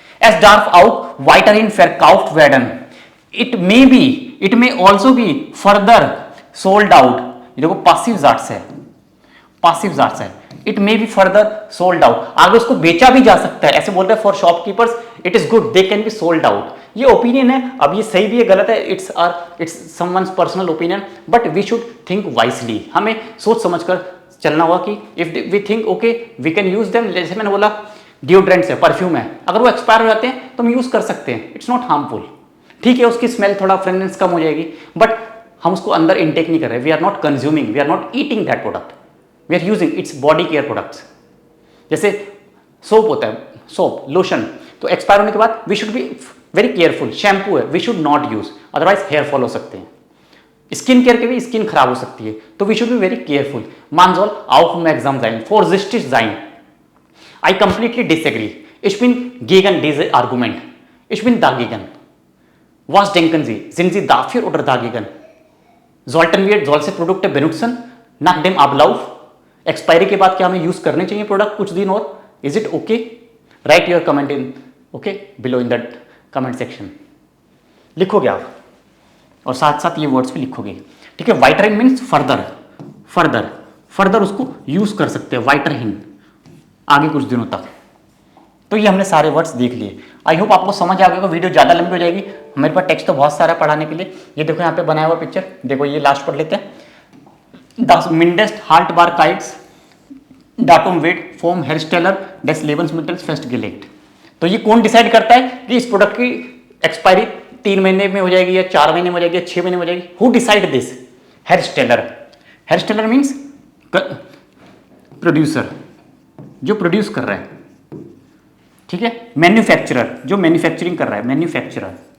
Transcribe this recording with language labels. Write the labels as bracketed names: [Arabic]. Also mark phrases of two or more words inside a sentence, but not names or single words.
[German] Es darf auch weiter in verkauft werden [English] It may also be further sold out. [Hindi] ये देखो [German] Passiv Satz [Hindi] है, [German] Passiv Satz [Hindi] है। [English] It may be further sold out, [Hindi] आगे उसको बेचा भी जा सकता है। ऐसे बोलते हैं [English] for shopkeepers it is good they can be sold out. [Hindi] ये ओपिनियन है, अब ये सही भी है गलत है, [English] It's someone's personal opinion, but we should think wisely. [Hindi] हमें सोच समझकर चलना होगा कि [English] if we think okay we can use them. [Hindi] जैसे मैंने बोला डिओड्रेंट्स है, परफ्यूम है, अगर वो एक्सपायर हो जाते हैं तो हम यूज कर सकते हैं, [English] it's not harmful. [Hindi] ठीक है, उसकी स्मेल थोड़ा फ्रेग्रेंस कम हो जाएगी, बट हम उसको अंदर इनटेक नहीं कर रहे, [English] We are not consuming, we are not eating that product, we are using its body care products. [Hindi] जैसे सोप होता है, सोप लोशन, तो एक्सपायर होने के बाद [English] we should be very careful. शैम्पू है, we should not use, otherwise hair fall [Hindi] हो सकते हैं। स्किन केयर के भी स्किन खराब हो सकती है, तो [English] we should be very careful. [German] Man soll aufmerksam sein, vorsichtig sein. [English] I completely disagree. [German] Ich bin gegen diese Argument. Ich bin dagegen. Was denken Sie? Sind Sie dafür oder dagegen? Sollten wir solche Produkte benutzen nach dem Ablauf? [Hindi] एक्सपायरी के बाद क्या हमें यूज करने चाहिए प्रोडक्ट कुछ दिन और? [English] Is it okay? Write your comment in okay below in that comment section. [Hindi] लिखोगे आप और साथ साथ ये वर्ड्स भी लिखोगे। ठीक है, वाइटरिंग [English] means further, further further [Hindi] उसको यूज कर सकते हैं, वाइटरिंग आगे कुछ दिनों तक। तो ये हमने सारे वर्ड्स देख लिए। [English] I hope [Hindi] आपको समझ आ गया। वीडियो ज़्यादा लंबी हो जाएगी, मेरे पास टेक्स्ट तो बहुत सारा पढ़ाने के लिए। ये देखो यहाँ पे बनाया हुआ पिक्चर, देखो ये लास्ट पढ़ लेते हैं। [German] Das Mindest Haltbarkeits Datum wird vom Hersteller des Lebensmittels festgelegt। [Hindi] तो ये कौन डिसाइड करता है कि इस प्रोडक्ट की एक्सपायरी 3 महीने में हो जाएगी या 4 महीने में हो जाएगी या 6 महीने में हो जाएगी? [English] Who decide this? हेयरस्टेलर। [Hindi] हेयरस्टेलर [English] means producer, [Hindi] जो प्रोड्यूस कर रहा है। ठीक है, मैन्युफैक्चरर, जो मैन्युफैक्चरिंग कर रहा है, मैन्युफैक्चरर।